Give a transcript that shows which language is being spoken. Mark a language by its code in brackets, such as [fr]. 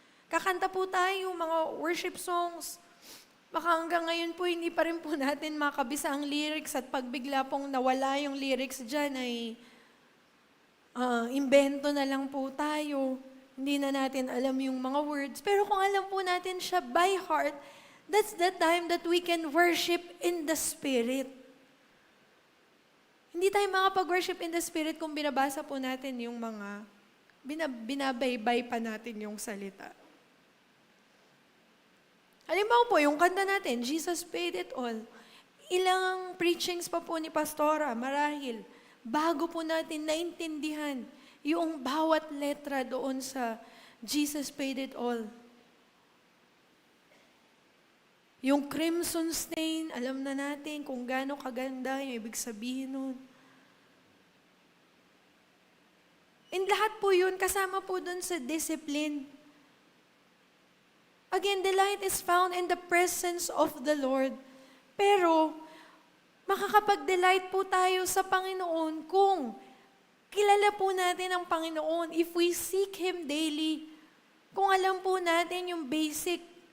[tl] Kakanta po tayo mga worship songs. Baka hanggang ngayon po hindi pa rin po natin makabisa ang lyrics at pag bigla pong nawala yung lyrics dyan ay imbento na lang po tayo. Hindi na natin alam yung mga words. Pero kung alam po natin siya [en] by heart, that's the time that we can worship in the Spirit. [tl] Hindi tayo makapag-worship in the Spirit kung binabasa po natin yung mga, binabaybay pa natin yung salita. Halimbawa po, yung kanta natin, Jesus paid it all. Ilang preachings pa po ni Pastora, marahil, bago po natin naintindihan yung bawat letra doon sa Jesus paid it all. Yung crimson stain, alam na natin kung gaano kaganda yung ibig sabihin nun. And lahat po yun, kasama po dun sa discipline. [en] Again, delight is found in the presence of the Lord. [tl] Pero, makakapag-delight po tayo sa Panginoon kung kilala po natin ang Panginoon. [en] If we seek Him daily, [tl] kung alam po natin yung basic.